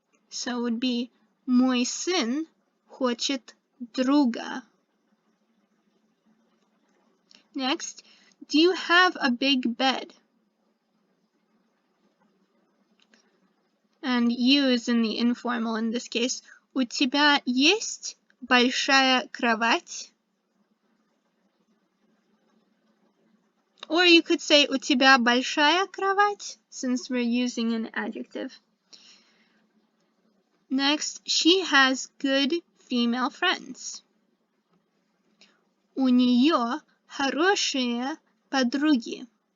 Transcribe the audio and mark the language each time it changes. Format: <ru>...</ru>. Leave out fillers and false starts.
<en>So it would be,</en> <ru>мой сын хочет друга.</ru> <en>Next, do you have a big bed? And you is in the informal in this case.</en> <ru>У тебя есть большая кровать?</ru> <en>Or you could say</en> <ru>у тебя большая кровать,</ru> <en>since we're using an adjective. Next, she has good female friends.</en> <ru>У нее хорошие подруги.</ru>